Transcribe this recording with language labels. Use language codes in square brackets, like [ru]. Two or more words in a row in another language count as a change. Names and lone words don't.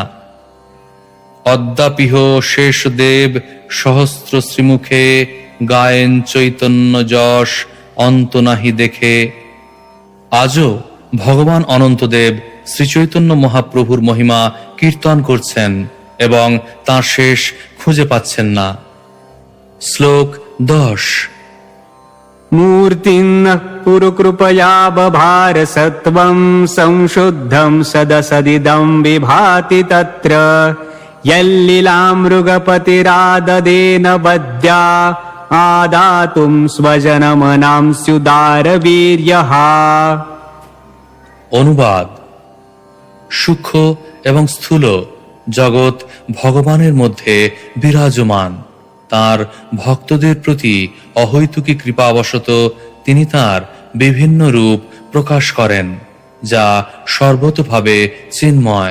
[bn] অদ্যাপিহ শেষ দেব সহস্র শ্রীমুখে, গায়েন চৈতন্য যশ অন্ত নাহি দেখে। আজও ভগবান অনন্তদেব শ্রী চৈতন্য মহাপ্রভুর মহিমা কীর্তন করছেন এবং তাঁর শেষ খুঁজে পাচ্ছেন না। শ্লোক 10। [sa] मूर्तिन्नः पुरुकृपया बभार सत्वं, संशुद्धं सदसदिदं विभाति तत्र। यल्लीलामृगपतिराददेन बद्ध्या, आदातुं स्वजनमनां स्युदारवीर्यः। [bn] অনুবাদ: সূক্ষ্ম এবং স্থূল জগৎ ভগবানের মধ্যে বিরাজমান। তার ভক্তদের প্রতি অহৈতুকী কৃপাবশত তিনি তার বিভিন্ন রূপ প্রকাশ করেন, যা সর্বতোভাবে চিন্ময়।